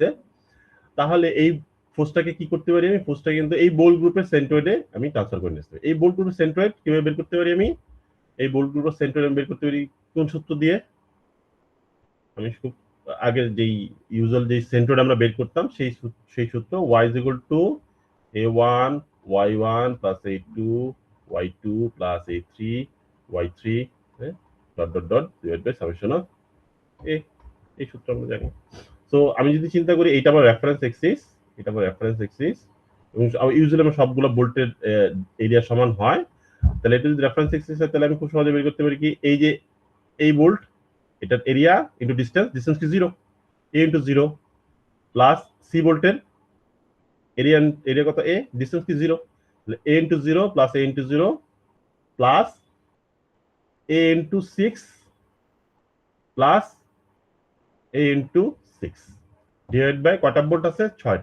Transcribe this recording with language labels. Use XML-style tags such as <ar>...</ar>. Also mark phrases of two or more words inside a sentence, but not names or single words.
<bn>তাহলে এই ফোর্সটাকে কি করতে পারি আমি? ফোর্সটা কিন্তু এই</bn> <en>bolt group centroid</en> <bn>আমি ট্রান্সফার করে নিতে পারি। এই</bn> <en>bolt group centroid</en> <bn>কিভাবে বের করতে পারি আমি? এই</bn> <en>bolt group centroid</en> <bn>আমি বের করতে পারি কোন সূত্র দিয়ে? আমি খুব আগের যেই ইউজুয়াল যেই সেন্ট্রয়েড আমরা বের করতাম সেই সূত্র,</bn> <en>y is equal to a1 y1 plus a2 y2 plus a3 y3 dot dot dot divide by summation of a,</en> <bn>এই সূত্র আমরা জানি। সো আমি যদি চিন্তা করি এইটা আমার</bn> <en>reference axis,</en> <bn>এটা আমার</bn> <en>reference axis,</en> <bn>এবং ইউজুয়ালি আমার সবগুলো</bn> <en>bolt area</en> <bn>সমান হয়, তাহলে এটা যদি</bn> <en>reference axis</en> <bn>হয় তাহলে আমি খুব সহজে বের করতে পারি কি, এই যে এই বোল্ট, এটার</bn> <en>area into distance, distance</en> <bn>কি 0,</bn> <en>a into 0 plus</en> <bn>সি</bn> <en>bolt area</en> <bn>কত, a, ডিস্টেন্স কি 0, তাহলে</bn> <en>a into 0 plus a into 0 plus a into 6 plus a into 6 divide by</en> <bn>কয়টা বোল্ট আছে?</bn>